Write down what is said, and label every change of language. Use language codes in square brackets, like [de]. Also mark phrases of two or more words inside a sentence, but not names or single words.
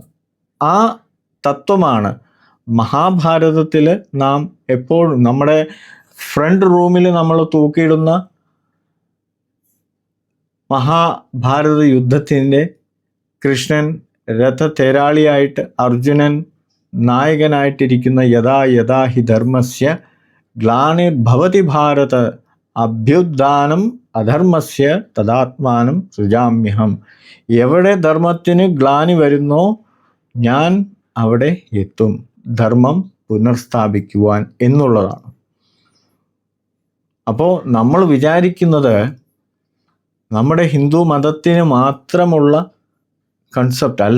[ml] ആ തത്വമാണ് മഹാഭാരതത്തിൽ നാം എപ്പോഴും നമ്മുടെ [en] front roomil [ml] നമ്മൾ തൂക്കിയിടുന്ന മഹാഭാരത യുദ്ധത്തിൻ്റെ കൃഷ്ണൻ രഥതേരാളിയായിട്ട്, അർജുനൻ നായകനായിട്ടിരിക്കുന്ന [sa] യഥാ യഥാ ഹി ധർമ്മസ്യ ഗ്ലാനിർഭവതി ഭാരത അഭ്യുത്ഥാനം അധർമ്മസ്യ തദാത്മാനം സൃജാമ്യഹം. [ml] എവിടെ ധർമ്മത്തിന് ഗ്ലാനി വരുന്നോ ഞാൻ അവിടെ എത്തും, ധർമ്മം പുനർസ്ഥാപിക്കുവാൻ എന്നുള്ളതാണ്. അപ്പോൾ നമ്മൾ വിചാരിക്കുന്നത് നമ്മുടെ ഹിന്ദു മതത്തിന് മാത്രമുള്ള കൺസെപ്റ്റ് അല്ല.